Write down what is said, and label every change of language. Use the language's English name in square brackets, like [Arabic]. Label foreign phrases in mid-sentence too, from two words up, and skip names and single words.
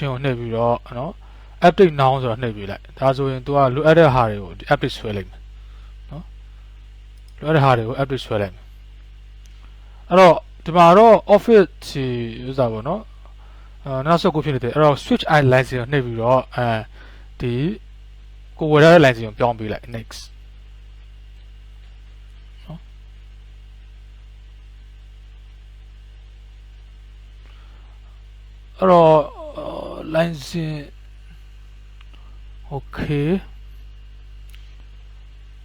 [Burmese] ကိုနှိပ်ပြီးတော့နော် [English] update now [Burmese] ဆိုတာနှိပ်ပေးလိုက်ဒါဆိုရင် तू ကလိုအပ် တဲ့ဟာတွေကိုဒီ update ဆွဲလိုက်မယ်နော်လိုအပ်တဲ့ဟာတွေကို update ဆွဲလိုက်မယ်အဲ့တော့ဒီမှာတော့ office ဥစားပေါ့နော်နောက်ဆက်ကိုဖြစ်နေတယ်အဲ့တော့ [English] switch i license [Burmese] ကိုနှိပ်ပြီးတော့ဒီကိုဝယ်ရတဲ့ license ကိုပြောင်းပေးလိုက် nextအဲ့တော့ [English] license okay